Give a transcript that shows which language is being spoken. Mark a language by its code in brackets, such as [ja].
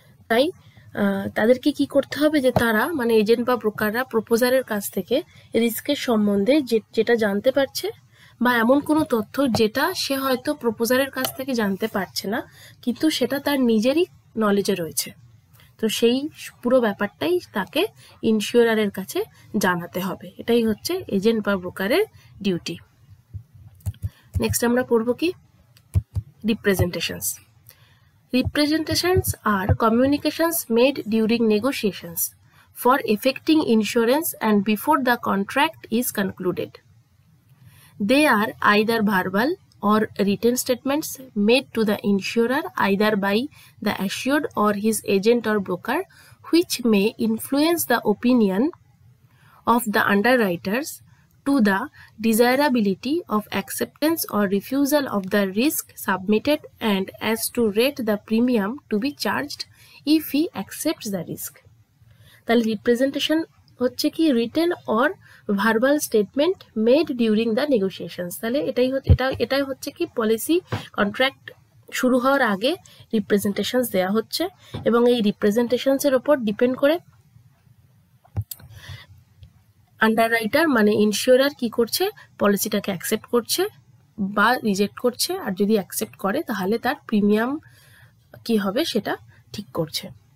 [bn] তাই তাদেরকে কি করতে হবে, যে তারা মানে এজেন্ট বা ব্রোকাররা প্রপোজারের কাছ থেকে রিস্কের সম্বন্ধে যেটা জানতে পারছে, বা এমন কোনো তথ্য যেটা সে হয়তো প্রপোজারের কাছ থেকে জানতে পারছে না, কিন্তু সেটা তার নিজেরই নলেজে রয়েছে, তো সেই পুরো ব্যাপারটাই তাকে ইন্স্যুরারের কাছে জানাতে হবে। এটাই হচ্ছে এজেন্ট বা ব্রোকারের ডিউটি। নেক্সট আমরা পড়ব কি, representations. [en] Representations are communications made during negotiations for effecting insurance and before the contract is concluded. They are either verbal or written statements made to the insurer either by the assured or his agent or broker, which may influence the opinion of the underwriters to the desirability of acceptance or refusal of the risk submitted and as to rate the premium to be charged if he accepts the risk. [bn] তাহলে [en] representation [bn] হচ্ছে কি, [en] Written or verbal statement made during the negotiations. [bn] তাহলে এটাই হচ্ছে কি, policy contract শুরু হওয়ার আগে রিপ্রেজেন্টেশনস দেওয়া হচ্ছে, এবং এই রিপ্রেজেন্টেশনসের ওপর ডিপেন্ড করে আন্ডাররাইটার মানে ইন্স্যুরার কি করছে, পলিসিটাকে অ্যাকসেপ্ট করছে বা রিজেক্ট করছে, আর যদি অ্যাকসেপ্ট করে তাহলে তার প্রিমিয়াম কি হবে সেটা ঠিক করছে।